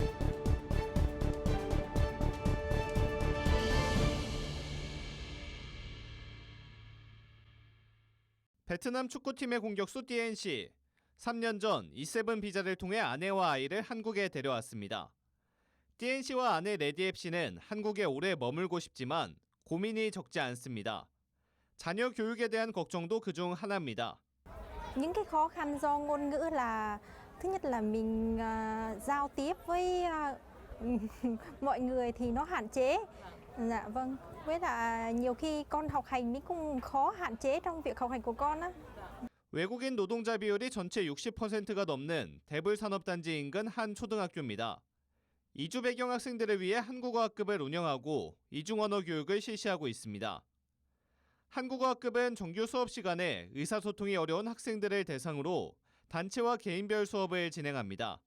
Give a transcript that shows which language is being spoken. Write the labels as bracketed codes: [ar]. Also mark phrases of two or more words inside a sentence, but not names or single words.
[ko] 베트남 축구팀의 공격수 DNC. 3년 전 E7 비자를 통해 아내와 아이를 한국에 데려왔습니다. DNC와 아내 레디앱 씨는 한국에 오래 머물고 싶지만 고민이 적지 않습니다. 자녀 교육에 대한 걱정도 그중 하나입니다. [vi] Những cái khó khăn do ngôn ngữ là thứ nhất là mình giao tiếp với mọi người thì nó hạn chế. Dạ vâng. Với lại nhiều khi con học hành mình cũng khó hạn chế trong việc học hành của con á. [ko] 외국인 노동자 비율이 전체 60%가 넘는 대불산업단지 인근 한 초등학교입니다. 이주 배경 학생들을 위해 한국어 학급을 운영하고 이중언어 교육을 실시하고 있습니다. 한국어 학급은 정규 수업 시간에 의사소통이 어려운 학생들을 대상으로 단체와 개인별 수업을 진행합니다.